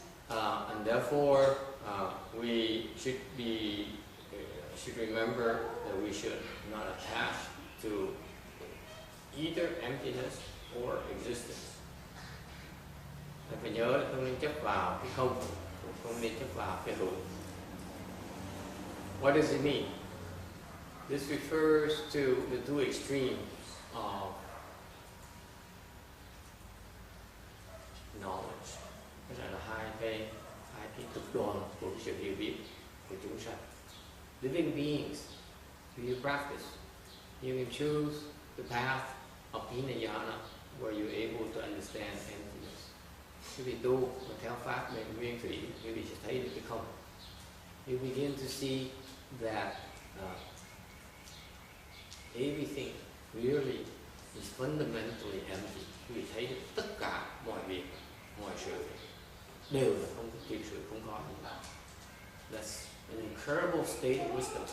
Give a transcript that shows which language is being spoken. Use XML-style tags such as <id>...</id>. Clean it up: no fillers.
<en>And therefore, we should remember that we should not attach to either emptiness or existence.</en> <vi>Phải nhớ là không nên chấp vào cái không nên chấp vào cái hữu.</vi> <en>What does it mean? This refers to the two extremes of knowledge.</en> <vi>Đó là hai cái cực đoan của sự hiểu biết của chúng sanh.</vi> <en>Living beings, do you practice? You can choose the path of Hinayana where you're able to understand emptiness.</en> <vi>Quý vị tu mà theo pháp mệnh nguyên thủy, quý vị sẽ thấy được cái không.</vi> <en>You begin to see that everything really is fundamentally empty.</en> <vi>Quý vị thấy được tất cả mọi việc, mọi sự đều là không có sự không có gì cả.</vi> <en>That's an incredible state of wisdom.</en>